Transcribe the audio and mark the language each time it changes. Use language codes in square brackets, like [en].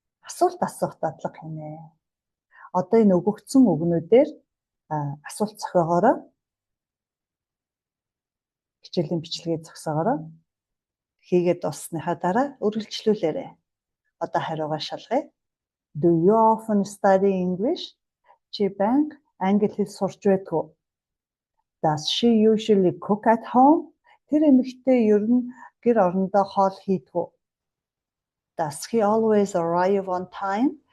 [mn] Асуулт асуух дадлага хийнэ. Одоо энэ өгөгдсөн үгнүүдээр асуулт зохиогоорой. Хичээлийн бичлэгээ зогсоогоорой. Хийгээд дуусныхаа дараа үргэлжлүүлээрэй. Одоо хариугаа шалгая. [en] Do you often study English? [mn] Чи банк англи хэл сурч байдаг. [en] Does she usually cook at home? [mn] Тэр эмэгтэй ер нь гэр орондоо хоол хийдэг. [en] Does he always arrive on time?